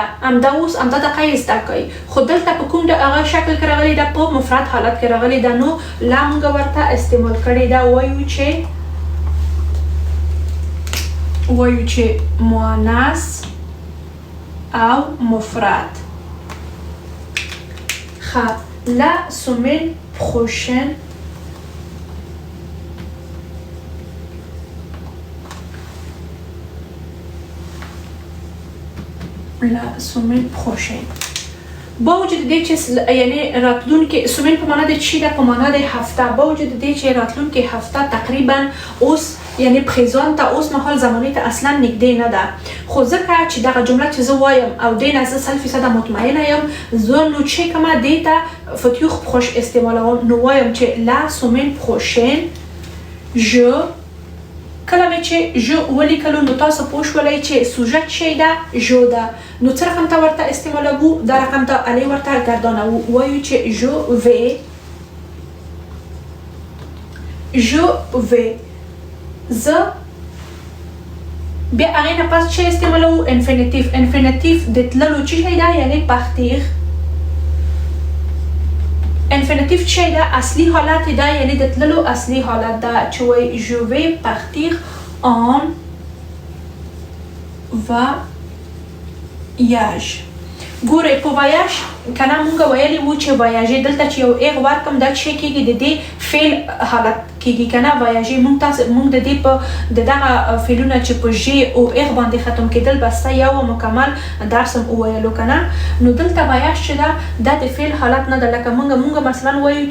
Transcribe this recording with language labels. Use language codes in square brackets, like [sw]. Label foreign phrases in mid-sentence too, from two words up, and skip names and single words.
[ps] همدا اوس همدا دقه یې زده کوئ خو دلته په کوم هغه شکل کې راغلی ده په مفرد حالت کې راغلی ده نو لا مونږ ورته استعمال کړې ده وایو چې مؤنث او مفرد. ښه [fr] la semaine prochaine la semaine prochaine [ps] با وجود دې چې یعنی راتلونکي سومن په معنا د چی ده په معنا د هفته با وجود دې چې راتلونکي هفته تقریبا اوس یعنی پریزون ته اوس مهال زمانې ته اصلا نږدې نه ده خو ځکه چې دغه جمله چې زه وایم او دې نه زه 100% مطمئنه یم زه نو چې کومه دې ته [fr] futur proche [ps] استعمالوم نو وایم چې [fr] la semaine prochaine [ps] کله مې چې جو ولیکلو نو تاسو پوه شولئ چې سوژه شی ده جو ده نو څه رقم ته ورته استعمالوو دا رقم ته الی ورته ګردانوو وایو چې جو وی زه بیا هغې نه پس چې استعمالوو انفینیتیف د تللو چې شی ده یعنی پختیغ انفینیتیف چی ده اصلی حالت ده یعنی د تللو اصلی حالت ده چې وایي [fr] je vais partir en voyage. [ps] ګورئ په voyage که نه مونږ ویلي وو چې voyage دلته چې یو ایغ ورکم دا چې کېږي د دې فعل حالت کې کیږي کنه voyager مونږ د دې په دغه فعلونه چې په ژ او اغ باندې ختم کېدل بسته یو مکمل درس هم وویلو کنه نو دلته voyage چې دا د فعل حالت نه ده لکه مونږ مثلا وایو